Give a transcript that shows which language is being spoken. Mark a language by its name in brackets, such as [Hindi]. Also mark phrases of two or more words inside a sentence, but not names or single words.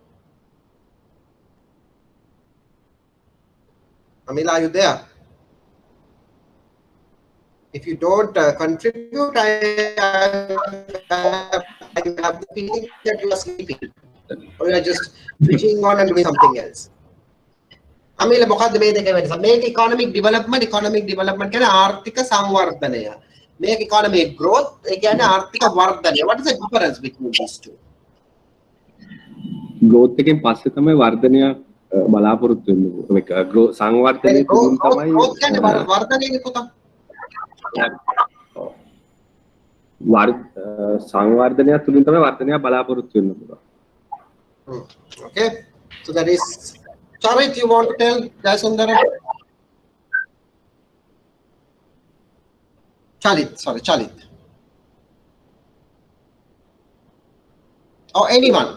[English] Amila, are you there? If you don't contribute, I have the feeling that you are sleeping, or you are just switching on and doing something else. Amila, [Sinhala] මොකද්ද මේ දෙක වෙනස? මේක [English] economic development [Sinhala] කියන්නේ ආර්ථික සංවර්ධනය. මේක [English] economic growth [Sinhala] ඒ කියන්නේ ආර්ථික වර්ධනය. [English] What is the difference between these two? [Sinhala] growth එකෙන් පස්සේ තමයි වර්ධනය බලාපොරොත්තු වෙන්නේ. සංවර්ධනය තුලින් තමයි growth කියන්නේ වර්ධනයනේ පුතා. සංවර්ධනය තුලින් තමයි වර්ධනය බලාපොරොත්තු වෙන්න පුළුවන්. [English] Okay, so that is Charit, you want to tell Jayasundara? Chalit. Or anyone.